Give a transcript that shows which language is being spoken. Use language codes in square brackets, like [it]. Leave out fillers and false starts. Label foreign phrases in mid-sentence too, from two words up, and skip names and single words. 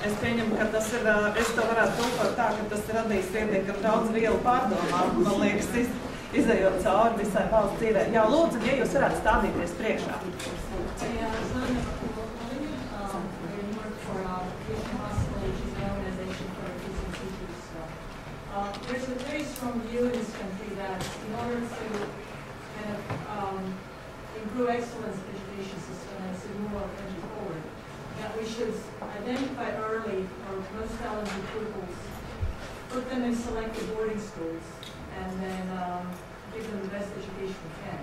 [lv] pieņemu, ka tas ir, es to varētu tulkot tā, ka tas radīs pietiekami daudz vielu pārdomām, man liekas, izējot cauri visai valsts dzīvē. Jā, lūdzu, ja jūs varētu stādīties priekšā. [en] There's a very strong view in this country that in order to kind of improve excellence in the education system and to move our country forward, that we should identify early our most talented pupils, put them in selected boarding schools, and then give them the best education we can.